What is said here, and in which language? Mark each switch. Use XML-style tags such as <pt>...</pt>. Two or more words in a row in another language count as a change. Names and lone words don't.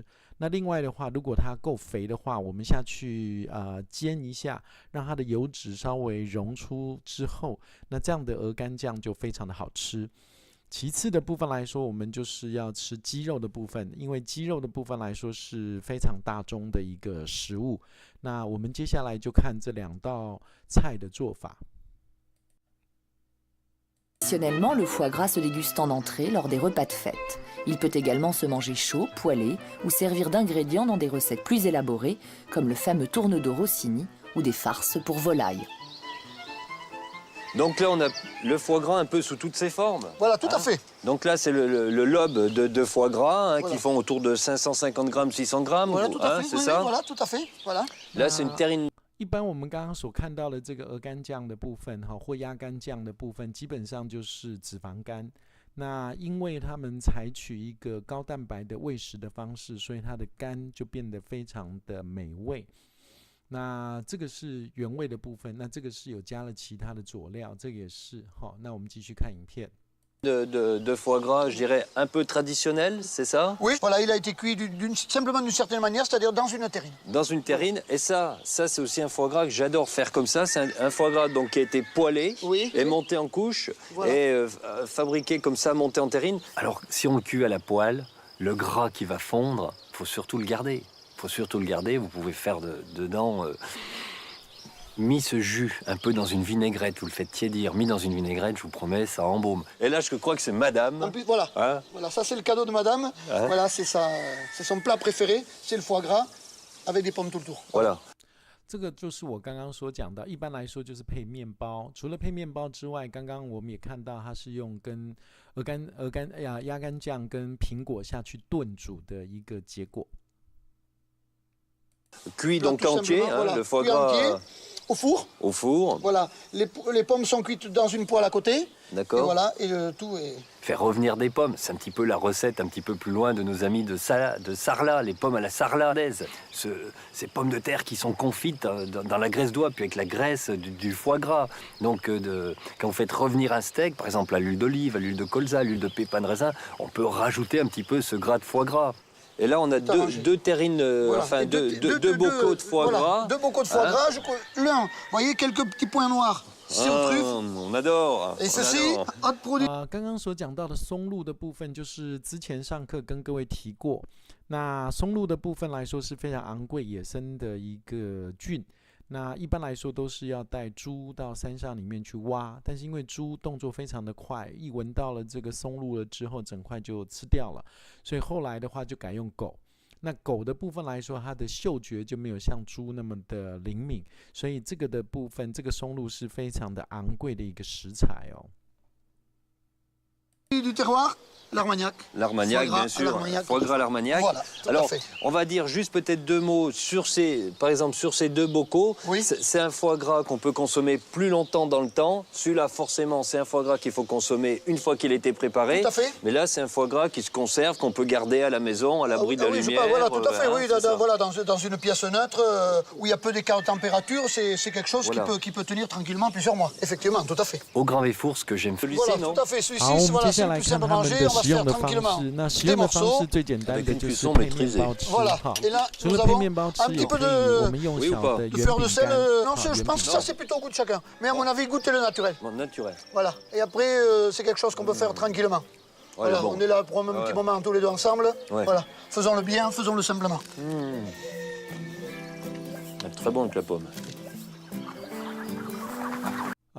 <zh>那另外的话，如果它够肥的话，我们下去煎一下，让它的油脂稍微溶出之后，那这样的鹅肝酱就非常的好吃。其次的部分来说，我们就是要吃鸡肉的部分，因为鸡肉的部分来说是非常大宗的一个食物。那我们接下来就看这2道菜的做法。</zh> <fr>Traditionnellement, le foie gras se déguste en entrée lors des repas de fête. Il peut également se manger chaud, poêlé ou servir d'ingrédient dans des recettes plus élaborées, comme le fameux tourne-dos Rossini ou des farces pour volaille. Donc là, on a le foie gras un peu sous toutes ses formes. Voilà, tout à fait. Donc là, c'est le lobe de foie gras voilà. qui font autour de 550 grammes, 600 grammes. Voilà, tout à fait. C'est Oui, ça. oui, voilà, tout à fait. Voilà. Là, c'est une terrine.</fr> <zh>一般我们刚刚所看到的这个鹅肝酱的部分，或鸭肝酱的部分，基本上就是脂肪肝。那因为他们采取一个高蛋白的喂食的方式，所以它的肝就变得非常的美味。那这个是原味的部分，那这个是有加了其他的佐料，这个也是。好，那我们继续看影片。</zh> <fr>De foie gras, je dirais, un peu traditionnel, c'est ça? Oui, voilà, il a été cuit simplement d'une certaine manière, c'est-à-dire dans une terrine. Dans une terrine. Et ça c'est aussi un foie gras que j'adore faire comme ça. C'est un foie gras donc, qui a été poêlé et monté en couches et fabriqué comme ça, monté en terrine. Alors, si on le cuit à la poêle, le gras qui va fondre, il faut surtout le garder. Vous pouvez faire dedans... mis ce jus un peu dans une vinaigrette, vous le faites tiédir, mis dans une vinaigrette, je vous promets, ça embaume. Et là, je crois que c'est madame. En plus, voilà, voilà, ça c'est le cadeau de madame. Voilà, c'est son plat préféré, c'est le foie gras avec des pommes tout le tour. Voilà.</fr> <zh>这个就是我刚刚所讲到，一般来说就是配面包。除了配面包之外，刚刚我们也看到它是用跟鸭肝酱跟苹果下去炖煮的一个结果。</zh> <fr>Cuit donc entier, voilà, le foie cuit gras entier, au four. Au four. Voilà, les pommes sont cuites dans une poêle à côté. D'accord. Et voilà, et tout est... Faire revenir des pommes, c'est un petit peu la recette un petit peu plus loin de nos amis de Sarlat, les pommes à la sarladaise. Ces pommes de terre qui sont confites dans la graisse d'oie, puis avec la graisse du foie gras. Donc quand vous faites revenir un steak, par exemple à l'huile d'olive, à l'huile de colza, à l'huile de pépins de raisin, on peut rajouter un petit peu ce gras de foie gras. Et là, on a deux terrines, voilà. Enfin deux bocaux de foie gras. 2 bocaux de foie gras. L'un, vous voyez, quelques petits points noirs. C'est au truffe. On adore. Et ceci, autre produit.</fr> <zh>刚刚所讲到的松露的部分，就是之前上课跟各位提过。那松露的部分来说是非常昂贵野生的一个菌。那一般来说都是要带猪到山上里面去挖，但是因为猪动作非常的快，一闻到了这个松露了之后，整块就吃掉了，所以后来的话就改用狗。那狗的部分来说，它的嗅觉就没有像猪那么的灵敏，所以这个的部分，这个松露是非常的昂贵的一个食材哦。</zh> <fr>Du terroir, l'Armagnac. L'Armagnac, bien sûr. Foie gras l'Armagnac. Voilà, alors, on va dire juste peut-être 2 mots sur par exemple, sur ces 2 bocaux. Oui. C'est un foie gras qu'on peut consommer plus longtemps dans le temps. Celui-là, forcément, c'est un foie gras qu'il faut consommer une fois qu'il a été préparé. Tout à fait. Mais là, c'est un foie gras qui se conserve, qu'on peut garder à la maison, à l'abri de la lumière. Voilà, tout à fait, oui. Voilà, dans une pièce neutre où il y a peu d'écart de température, c'est quelque chose qui peut tenir tranquillement plusieurs mois. Effectivement, tout à fait. Au Grand Véfour, ce que j'aime celui-ci, voilà, non? Tout à fait. Celui-ci, voilà, c'est le plus simple à manger. On va se faire tranquillement des morceaux.</fr> <zh>最简单的就是配面包吃。</zh> <fr>Voilà. Et là,</fr> <zh>除</zh> <fr>nous</fr> <zh>了配</zh> <fr>avons</fr> <zh>面包吃，</zh> <fr>un</fr> <zh>也</zh> <fr>petit</fr> <zh>可</zh> <fr>peu</fr> <zh>以我们用</zh> <fr>de</fr> <zh>小的圆</zh> <fr>fleur</fr> <zh>饼</zh> <fr>de sel.</fr> <zh>干。</zh> <fr>Non, je pense que ça, c'est plutôt au goût de chacun. Mais à mon avis, goûtez le naturel. Bon, naturel. Voilà. Et après, c'est quelque chose qu'on peut faire tranquillement. Voilà, bon. on est là pour un petit moment tous les deux ensemble. Ouais. Voilà. Faisons-le bien, faisons-le simplement. Très bon avec la pomme.</fr>